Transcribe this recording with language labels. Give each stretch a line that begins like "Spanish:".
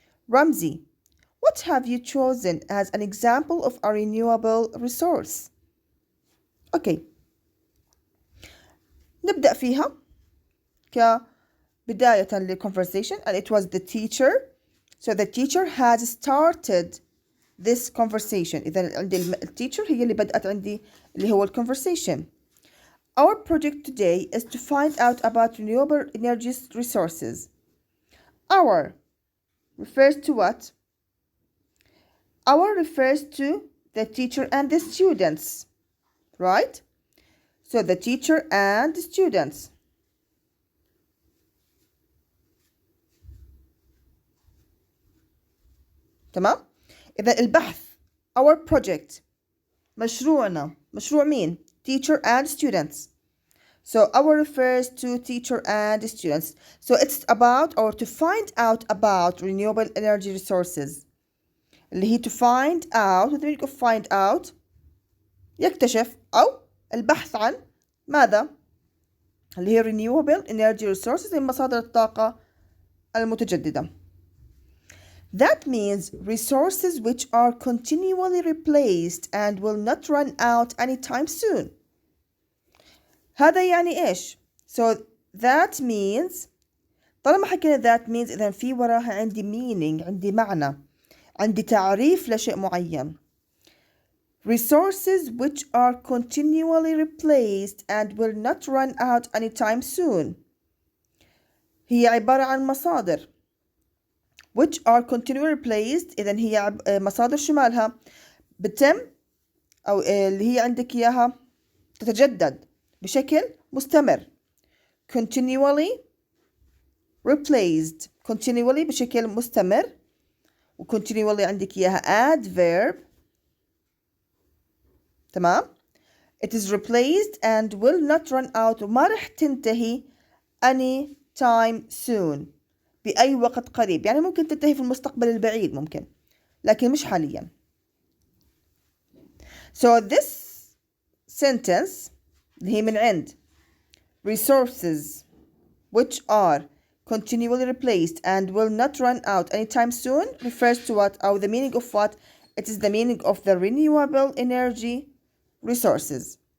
English: Ramzi, what have you chosen as an example of a renewable resource? Okay.
Arabic: نبدأ فيها كبداية
English: للconversation, and it was the teacher. So the teacher has started this conversation.
Arabic: إذا عندي التيتشر هي اللي بدأت عندي اللي هو conversation.
English: Our project today is to find out about renewable energy resources. Our refers to what? Our refers to the teacher and the students, right? So the teacher and the students.
Arabic: تمام؟ إذا البحث
English: our project
Arabic: مشروعنا، مشروع مين؟ Teacher and students.
English: So our refers to teacher and students. So it's about or to find out about renewable energy resources. اللي هي to find out. What do you find out?
Arabic: يكتشف أو البحث عن ماذا؟ اللي هي
English: renewable energy resources،
Arabic: من مصادر الطاقة المتجددة.
English: That means resources which are continually replaced and will not run out anytime soon.
Arabic: هذا يعني إيش؟
English: So that means
Arabic: طالما حكينا that means إذا في وراها عندي meaning، عندي معنى، عندي تعريف لشيء معين.
English: Resources which are continually replaced and will not run out anytime soon.
Arabic: هي عبارة عن مصادر
English: which are continually replaced.
Arabic: إذن هي مصادر شمالها بتم أو اللي هي عندك إياها تتجدد بشكل مستمر.
English: continually replaced. continually
Arabic: بشكل مستمر،
English: و continually عندك إياها adverb.
Arabic: تمام.
English: it is replaced and will not run out.
Arabic: وما رح تنتهي
English: any time soon.
Arabic: بأي وقت قريب، يعني ممكن تنتهي في المستقبل البعيد ممكن، لكن مش حاليا.
English: So this sentence
Arabic: اللي هي من عند
English: resources which are continually replaced and will not run out anytime soon refers to what, or the meaning of what? It is the meaning of the renewable energy resources.